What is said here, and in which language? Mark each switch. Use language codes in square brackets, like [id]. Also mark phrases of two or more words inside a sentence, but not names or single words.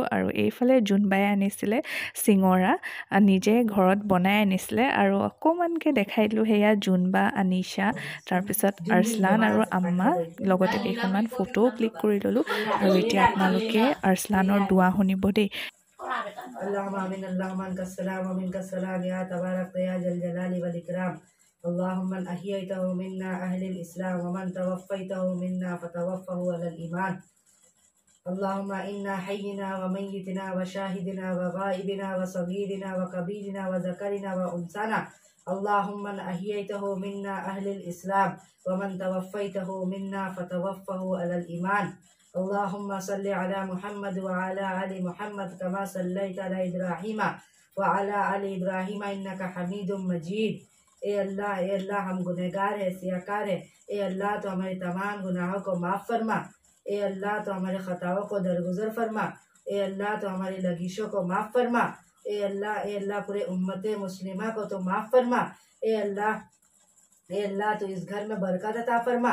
[as] আৰু এইফালে জোনবাই আনিছিলে চিঙৰা, নিজে ঘৰত বনাই আনিছিলে আৰু অকণমানকৈ দেখাই দিলোঁ। সেয়া জোনবা, আনিশা, তাৰপিছত আৰ্চলান আৰু আম্মা, লগতে কেইখনমান ফটোও ক্লিক কৰি ল'লোঁ। আৰু এতিয়া আপোনালোকে আৰ্চলানৰ দুৱা শুনিব দেই। [ar] اللهم آمين اللهم أنت السلام ومنك السلام يا تبارك يا ذا الجلال والإكرام. اللهم من أحييته منا أهل الإسلام ومن توفيته منا فتوفه على الإيمان. اللهم إنا حينا وميتنا وشاهدنا وغائبنا وصغيرنا وكبيرنا وذكرنا وأنثانا. اللهم من أحييته منا أهل الإسلام ومن توفيته منا فتوفه على الإيمان. اللهم صل على محمد وعلى آل محمد كما صليت على إبراهيم وعلى آل إبراهيم إنك حميد مجيد. [ur] اے اللہ ہم گنہگار ہیں، سیاکار ہیں۔ اے اللہ تو ہمارے تمام گناہوں کو معاف فرما۔ اے اللہ تو ہمارے خطاؤں کو درگزر فرما۔ اے اللہ تو ہماری لغزشوں کو معاف فرما۔ اے اللہ پورے امت مسلمہ کو تو معاف فرما۔ اے اللہ تو اس گھر میں برکت عطا فرما۔